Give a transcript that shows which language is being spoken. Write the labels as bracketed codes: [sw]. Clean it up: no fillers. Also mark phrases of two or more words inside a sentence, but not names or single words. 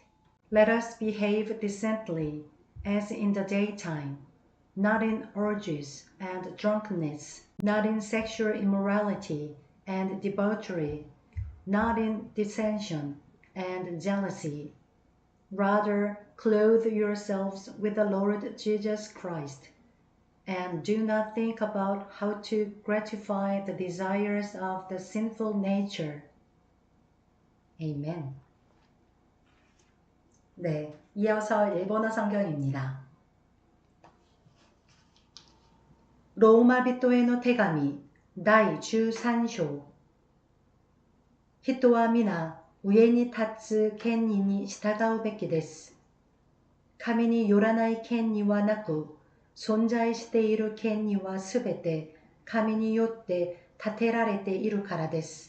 [en] Let us behave decently as in the daytime, not in orgies and drunkenness, not in sexual immorality and debauchery, not in dissension and jealousy. Rather, clothe yourselves with the Lord Jesus Christ, and do not think about how to gratify the desires of the sinful nature. Amen. [ko] 네, 이어서 일본어 성경입니다. [ja] ローマ人への手紙第13章。人は皆上に立つ権威に従うべきです。神によらない権威はなく、存在している権威はすべて神によって立てられているからです。